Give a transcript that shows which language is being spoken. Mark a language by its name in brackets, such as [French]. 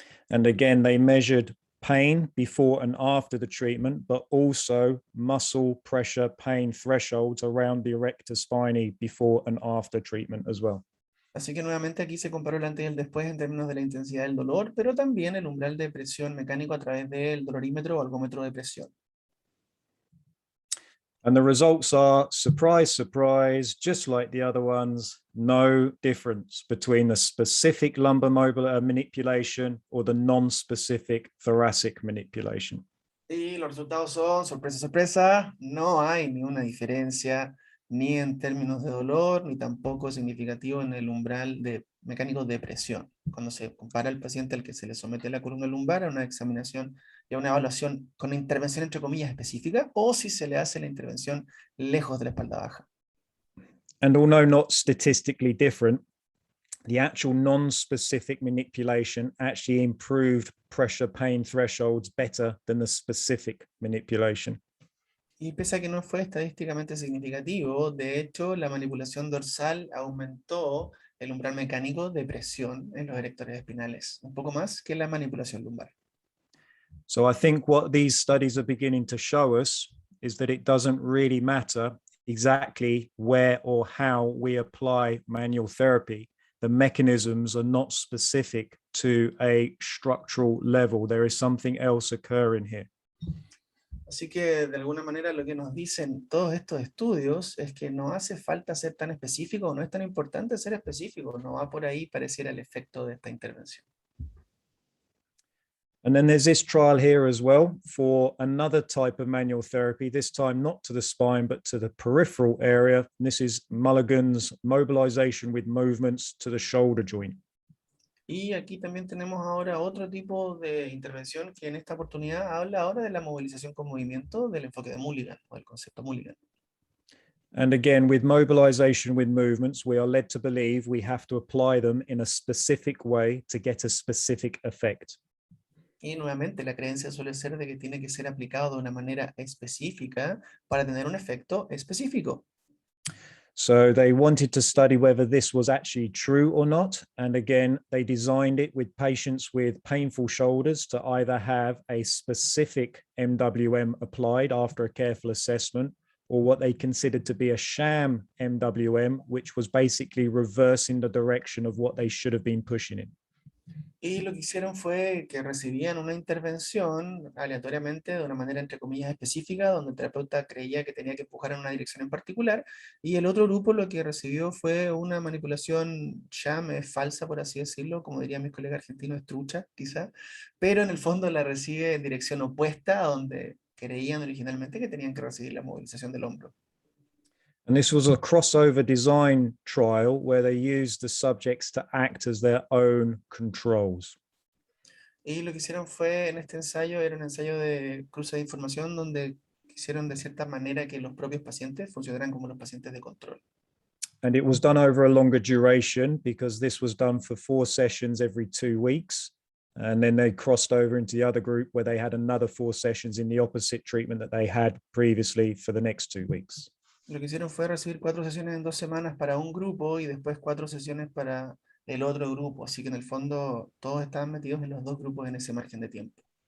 [English] And again, they measured pain before and after the treatment, but also muscle pressure pain thresholds around the erector spinae before and after treatment as well. [Spanish] Así que nuevamente aquí se comparó el antes y el después en términos de la intensidad del dolor, pero también el umbral de presión mecánico a través del dolorímetro o algómetro de presión. [English] And the results are, surprise, surprise, just like the other ones, no difference between the specific lumbar manipulation or the non-specific thoracic manipulation. [Spanish] Y los resultados son, sorpresa, sorpresa, no hay ninguna diferencia ni en términos de dolor, ni tampoco significativo en el umbral de mecánico de presión. Cuando se compara al paciente al que se le somete la columna lumbar a una examinación y a una evaluación con intervención entre comillas específica, o si se le hace la intervención lejos de la espalda baja. [English] And although not statistically different, the actual non-specific manipulation actually improved pressure pain thresholds better than the specific manipulation. [Spanish] Y pese a que no fue estadísticamente significativo, de hecho, la manipulación dorsal aumentó el umbral mecánico de presión en los erectores espinales, un poco más que la manipulación lumbar. [English] So I think what these studies are beginning to show us is that it doesn't really matter exactly where or how we apply manual therapy. The mechanisms are not specific to a structural level. There is something else occurring here. [Spanish] Así que de alguna manera lo que nos dicen todos estos estudios es que no hace falta ser tan específico, no es tan importante ser específico, no va por ahí pareciera el efecto de esta intervención. [English] And then there's this trial here as well for another type of manual therapy, this time not to the spine, but to the peripheral area. And this is Mulligan's mobilization with movements to the shoulder joint. [Spanish] Y aquí también tenemos ahora otro tipo de intervención que en esta oportunidad habla ahora de la movilización con movimiento del enfoque de Mulligan o del concepto Mulligan. [English] And again, with mobilization with movements, we are led to believe we have to apply them in a specific way to get a specific effect. [Spanish] Y nuevamente la creencia suele ser de que tiene que ser aplicado de una manera específica para tener un efecto específico. [English] So they wanted to study whether this was actually true or not. And again, they designed it with patients with painful shoulders to either have a specific MWM applied after a careful assessment or what they considered to be a sham MWM, which was basically reversing the direction of what they should have been pushing in. [Spanish] Y lo que hicieron fue que recibían una intervención aleatoriamente de una manera entre comillas específica, donde el terapeuta creía que tenía que empujar en una dirección en particular, y el otro grupo lo que recibió fue una manipulación sham, falsa por así decirlo, como dirían mis colegas argentinos, trucha quizá, pero en el fondo la recibe en dirección opuesta a donde creían originalmente que tenían que recibir la movilización del hombro. [English] And this was a crossover design trial where they used the subjects to act as their own controls. [Spanish] Y lo que hicieron fue, en este ensayo, era un ensayo de cruce de información donde quisieron de cierta manera que los propios pacientes funcionaran como los pacientes de control. [English] And it was done over a longer duration because this was done for 4 sessions every 2 weeks. And then they crossed over into the other group where they had another 4 sessions in the opposite treatment that they had previously for the next 2 weeks. [Spanish] Lo que hicieron fue recibir 4 sesiones en 2 semanas para un grupo y después 4 sesiones para el otro grupo. Así que en el fondo todos estaban metidos en los 2 grupos en ese margen de tiempo.